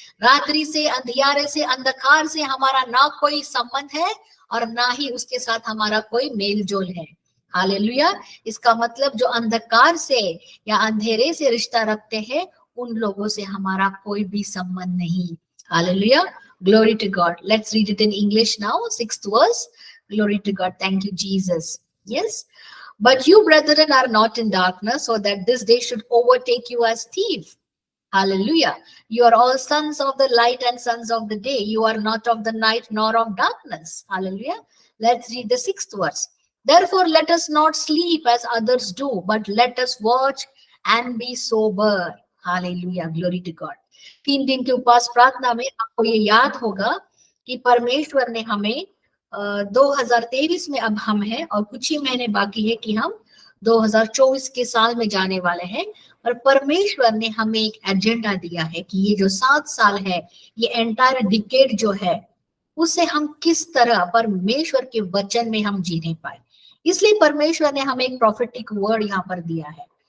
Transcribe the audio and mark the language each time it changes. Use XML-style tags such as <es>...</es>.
<hi>रात्रि से, अंधियारे से, अंधकार से हमारा ना कोई संबंध है और ना ही उसके साथ हमारा कोई मेल जोल है। हालेलुया। इसका मतलब जो अंधकार से या अंधेरे से रिश्ता रखते हैं उन लोगों से हमारा कोई भी संबंध नहीं।</hi> <en>Hallelujah. Glory to God. Let's read it in English now. 6th verse. Glory to God. Thank you, Jesus. Yes. But you, brethren, are not in darkness, so that this day should overtake you as thief. Hallelujah. You are all sons of the light and sons of the day. You are not of the night nor of darkness. Hallelujah. Let's read the 6th verse. Therefore, let us not sleep as others do, but let us watch and be sober. Hallelujah. Glory to God.</en> <hi>3 दिन के उपवास प्रार्थना में आपको ये याद होगा कि परमेश्वर ने हमें 2023 में अब हम हैं और कुछ ही महीने बाकी है कि हम 2024 के साल में जाने वाले हैं। और परमेश्वर ने हमें एक एजेंडा दिया है कि ये जो 7 साल है, ये एंटायर डिकेड जो है, उसे हम किस तरह परमेश्वर के वचन में हम जीने पाए। इसलिए परमेश्वर ने हमें एक प्रोफेटिक वर्ड यहाँ पर दिया है।</hi>